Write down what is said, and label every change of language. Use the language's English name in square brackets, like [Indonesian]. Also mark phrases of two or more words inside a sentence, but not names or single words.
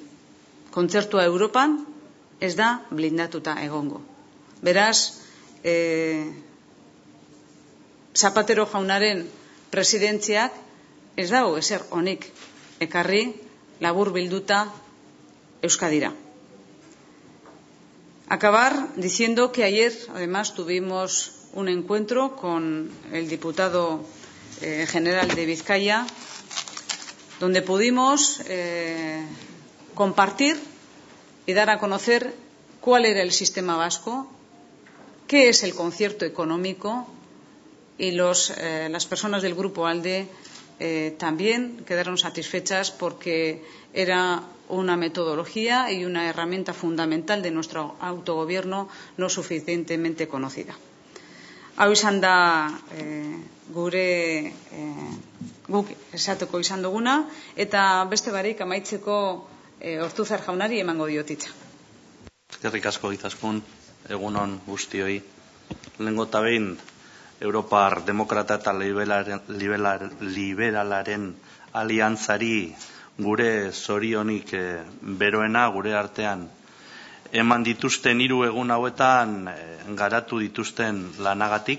[Basque] Kontzertua Europan ez da blindatuta egongo. Beraz, Zapatero jaunaren presidentziak ez dago ezer onik ekarri labur bilduta Euskadira. [Spanish] Acabar diciendo que ayer, además, tuvimos un encuentro con el diputado general de Vizcaya, donde pudimos compartir y dar a conocer cuál era el sistema vasco, qué es el concierto económico, y las personas del grupo ALDE también quedaron satisfechas porque era una metodología y una herramienta fundamental de nuestro autogobierno no suficientemente conocida. [Basque] Hau izan da guk esateko izan duguna, eta beste barik amaitzeko Ortuzar jaunari emango diotitza. Eskerrik asko Izaskun, egunon guztioi. Lehengo eta behin Europar Demokrata eta Liberalaren aliantzari gure zorionik beroena gure artean eman dituzten 3 egun hauetan garatu dituzten lanagatik.